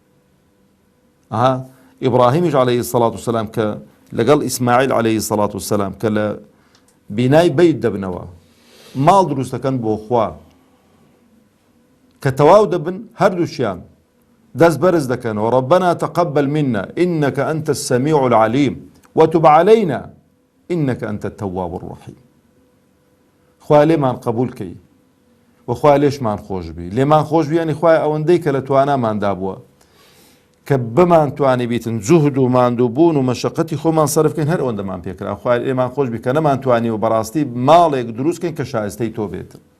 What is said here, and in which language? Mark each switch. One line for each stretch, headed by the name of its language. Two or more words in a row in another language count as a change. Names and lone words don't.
Central Kurdish: ئیبراهیمیش
Arabic: عەلەیهی السەڵات وسەلام
Central Kurdish: کە لەگەڵ ئیسماعیل
Arabic: عەلەیهی السەڵات وسەلام
Central Kurdish: کە لە بینای بەیت دەبنەوە ماڵ دروست دەکەن بۆ خوا کە تەواو دەبن هەردووشیان دەست بەرز دەکەنەوە
Arabic: ربنا تقبل منا إنك أنت السميع العليم وتب علينا إنك أنت التواب الرحيم
Central Kurdish: خوا لێمان قبول کەی و خوا لێشمان خۆش بی لێمان خۆش بی یعنی خوای ئەوەندەی کە لە تواناماندا بووە کە بمانتوانی بیتن جوهد و ماندووبوون و مەشەقەتی خۆمان سەرف بکەین هەر ئەوەندەمان پێکرا خوای لێمان خۆش بی کە نەمانتوانی و بەڕاستی ماڵێک دروستکەین کە شایستەی تۆ بێتن